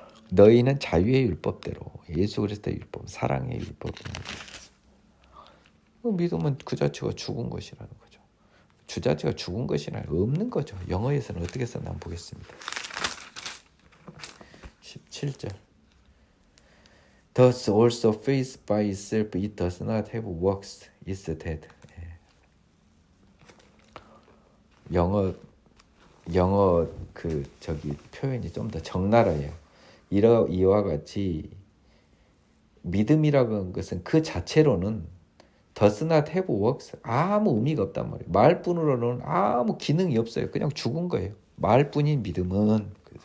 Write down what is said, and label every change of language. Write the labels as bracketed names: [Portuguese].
[Korean] 너희는 자유의 율법대로, 예수 그리스도의 율법, 사랑의 율법입니다. 믿음은 그 자체가 죽은 것이라는 거죠. 주 자체가 죽은 것이나 없는 거죠. 영어에서는 어떻게 썼나 한번 보겠습니다. 17절. [English] Thus also faith by itself it does not have works, is dead. [Korean] 영어 표현이 좀 더 적나라해요. 이와 같이 믿음이라고 하는 것은 그 자체로는 [English] does not have works, [Korean] 아무 의미가 없단 말이에요. 말뿐으로는 아무 기능이 없어요. 그냥 죽은 거예요. 말뿐인 믿음은.